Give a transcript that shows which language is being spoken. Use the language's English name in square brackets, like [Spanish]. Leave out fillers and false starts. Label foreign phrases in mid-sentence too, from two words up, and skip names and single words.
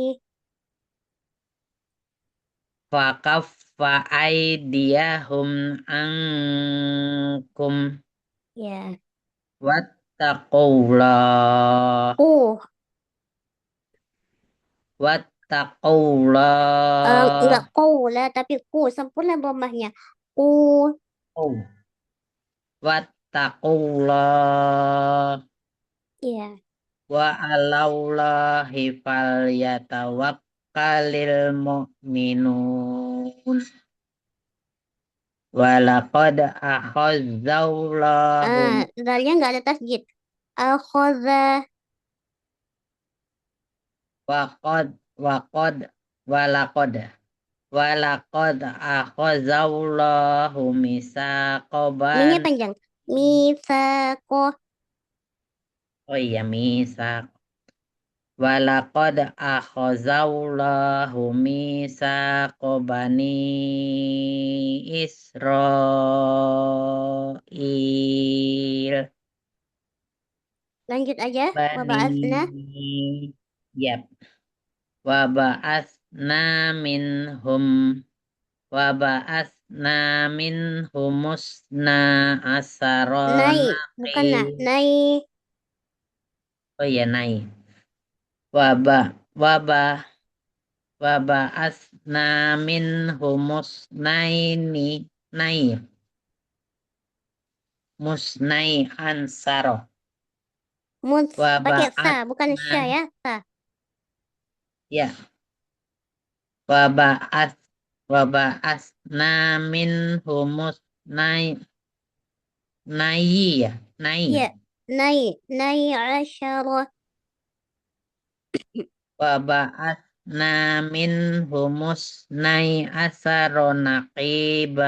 [Arabic] فكف أيديهم عنكم [Indonesian] ya. [Arabic] واتقوا الله [Indonesian] Enggak [Arabic] واتقوا الله [Indonesian] lah tapi sempurna bombahnya. [Arabic] oh واتقوا الله [Indonesian] Ya. [Arabic] وعلى الله فليتوكل المؤمنون ولقد أخذ الله [Indonesian] Dalnya nggak ada tasjid. [Arabic] Akhoza. وقد وقد ولقد ولقد أخذ الله Minya misaqoban [Indonesian] panjang. Misako. oh iya [Arabic] ميثاق ولقد أخذ الله ميثاق بني إسرائيل [Indonesian] Lanjut aja. [Arabic] bani Waba'atsna. yap وبعثنا منهم وبعثنا منهم اثنا Nai. asarona [Indonesian] Bukan nah. [Arabic] Nai. [Indonesian] oh iya [Arabic] ني وب وب وب عثنا منهم اثني ني مثني عشر وب [Indonesian] Pakai sa. Bukan [Arabic] asna sya ya. Sa. ya وبعث وبعثنا منهم اث ني ya nai Iya, ني عشر. وبعثنا منهم اثني عشر نقيبا